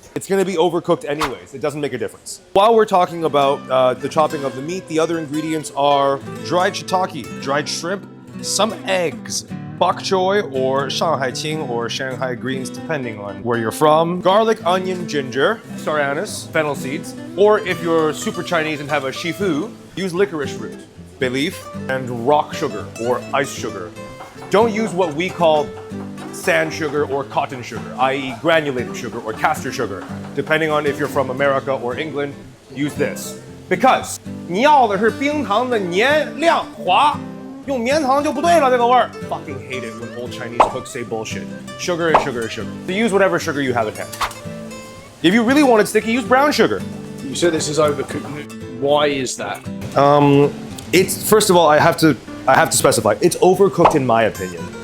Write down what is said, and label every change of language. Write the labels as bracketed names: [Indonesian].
[English] It's gonna be overcooked anyways. It doesn't make a difference. While we're talking about the chopping of the meat, the other ingredients are dried shiitake, dried shrimp, some eggs, bok choy or Shanghai Qing or Shanghai greens, depending on where you're from, garlic, onion, ginger, star anise, fennel seeds, or if you're super Chinese and have a shifu, use licorice root, bay leaf, and rock sugar or ice sugar. Don't use what we call sand sugar or cotton sugar, i.e. granulated sugar or castor sugar. Depending on if you're from America or England, use this. [Chinese] Because 你要的是冰糖的黏亮滑，用棉糖就不对了，这个味儿。 [English] Fucking hate it when old Chinese cooks say bullshit. Sugar is sugar is sugar. So use whatever sugar you have at hand. If you really want it sticky, use brown sugar. You said this is overcooked. Why is that? It's first of all, I have to specify. It's overcooked in my opinion.